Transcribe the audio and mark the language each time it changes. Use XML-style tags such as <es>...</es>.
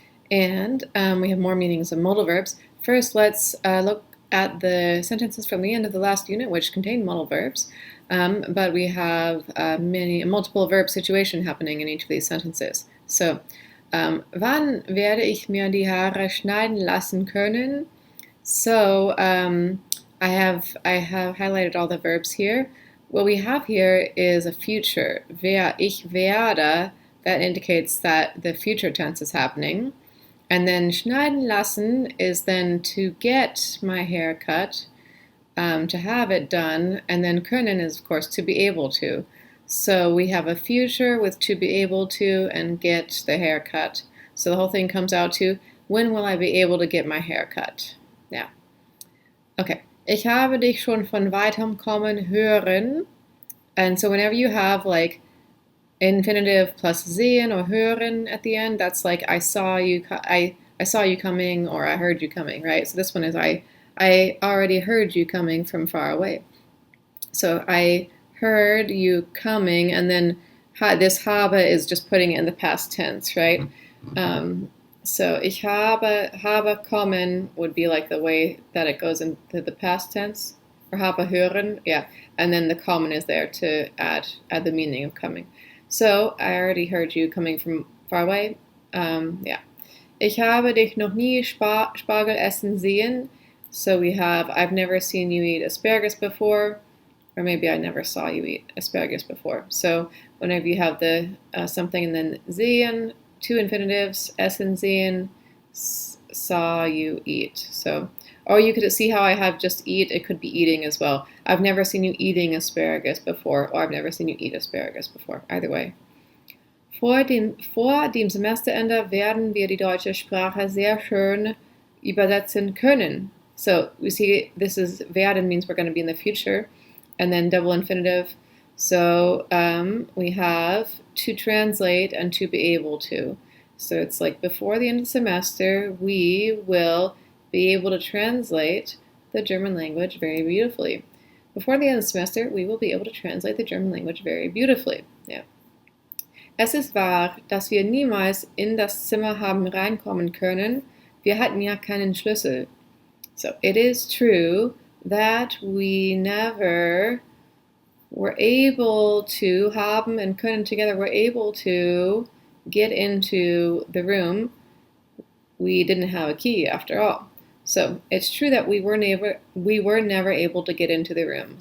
<en>And we have more meanings of modal verbs. First, let's look at the sentences from the end of the last unit, which contain modal verbs. But we have multiple verb situation happening in each of these sentences.</en> <de>So, wann werde ich mir die Haare schneiden lassen können?</de> <en>So, I have highlighted all the verbs here. What we have here is a future.</en> <de>Ich werde,</de> <en>that indicates that the future tense is happening. And then</en> <de>schneiden lassen</de> <en>is then to get my hair cut, to have it done. And then können is, of course, to be able to. So we have a future with to be able to and get the hair cut. So the whole thing comes out to, when will I be able to get my hair cut? Yeah. Okay.</en> <de>Ich habe dich schon von weitem kommen hören.</de> <en>And so whenever you have like infinitive plus sehen or hören at the end, that's like I saw you coming, or I heard you coming, right? So this one is I already heard you coming from far away. So I heard you coming, and then this habe is just putting it in the past tense, right? So</en> <de>ich habe kommen</de> <en>would be like the way that it goes into the past tense, or</en> <de>habe hören,</de> <en>yeah, and then the kommen is there to add the meaning of coming. So I already heard you coming from far away. Yeah.</en> <de>Ich habe dich noch nie Spargel essen sehen.</de> <en>So we have I've never seen you eat asparagus before, or maybe I never saw you eat asparagus before. So whenever you have the something and then sehen, two infinitives,</en> <de>essen sehen,</de> <en>saw you eat. So, or you could see how I have just eat, it could be eating as well. I've never seen you eating asparagus before, or I've never seen you eat asparagus before. Either way.</en> <de>Vor dem Semesterende werden wir die deutsche Sprache sehr schön übersetzen können.</de> <en>So we see this is werden means we're going to be in the future, and then double infinitive. So we have to translate and to be able to. So it's like before the end of the semester, we will be able to translate the German language very beautifully. Before the end of the semester, we will be able to translate the German language very beautifully. Yeah.</en> <de>Es ist wahr, dass wir niemals in das Zimmer haben reinkommen können. Wir hatten ja keinen Schlüssel.</de> <en>So it is true that we never were able to, haben and können together, were able to get into the room. We didn't have a key after all. So it's true that we were never able to get into the room.</en>